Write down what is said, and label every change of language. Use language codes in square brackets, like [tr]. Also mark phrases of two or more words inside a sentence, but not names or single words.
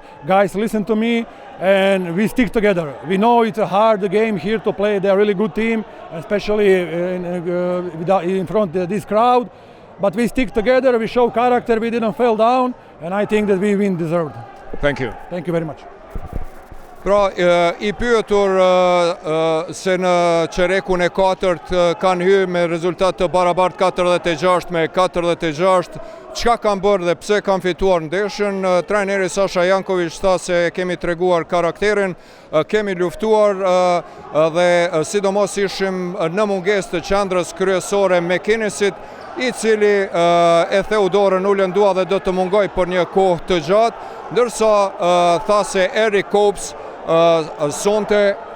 [en] Guys listen to me, and we stick together. We know it's a hard game here to play. They're a really good team, especially in front of this crowd. But we stick together, we show character, we didn't fall down, and I think that we win deserved. Thank you. Thank you very much. [sq] Pra, I pyetur se në qerekun e 4 kanë hyrë me rezultat të barabartë 46-46, çka kanë bërë dhe pse kanë fituar ndeshjen? Trajneri Sasha Jankovic tha se kemi treguar karakterin, kemi luftuar dhe sidomos ishim në mungesë të qendrës kryesore McInnesit, i cili e theu dorën, u lëndua dhe do të mungoj për një kohë të gjatë, ndërsa tha se Eric Kops sonte